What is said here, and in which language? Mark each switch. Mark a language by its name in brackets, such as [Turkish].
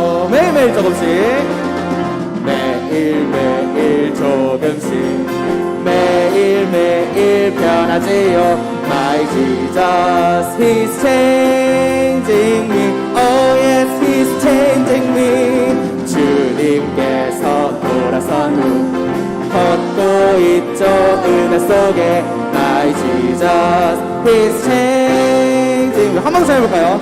[Korean] 매일매일 조금씩, 매일매일 조금씩, 매일매일 변하지요. [English] My Jesus, He's changing me. Oh yes, He's changing me. [Korean] 주님께서 돌아선 후 걷고 있죠. 은혜 속에 [English] My Jesus, He's changing me. [Korean] 한 번 더 해볼까요?